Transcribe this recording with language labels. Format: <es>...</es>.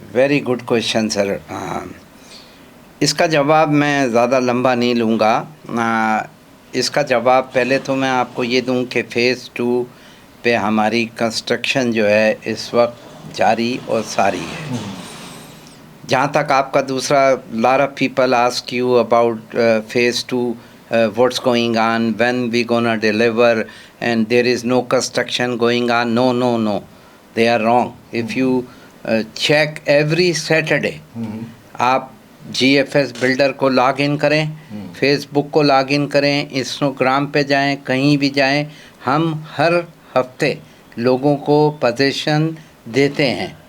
<en>Very good question sir.</en> <ur>اس کا جواب میں زیادہ لمبا نہیں لوں گا. اس کا جواب پہلے تو میں آپ کو یہ دوں کہ فیز 2 پہ ہماری کنسٹرکشن جو ہے اس وقت جاری اور ساری ہے. جہاں تک آپ کا دوسرا,</ur> <en>lot of people ask you about phase 2, what's going on, when we gonna deliver, and there is no construction going on. No, they are wrong. If you check every Saturday,</en> <ur>آپ جی ایف ایس بلڈر کو log in کریں, face بک کو log in کریں, Instagram پہ جائیں, کہیں بھی جائیں, ہم ہر ہفتے لوگوں کو پوزیشن دیتے ہیں.</ur>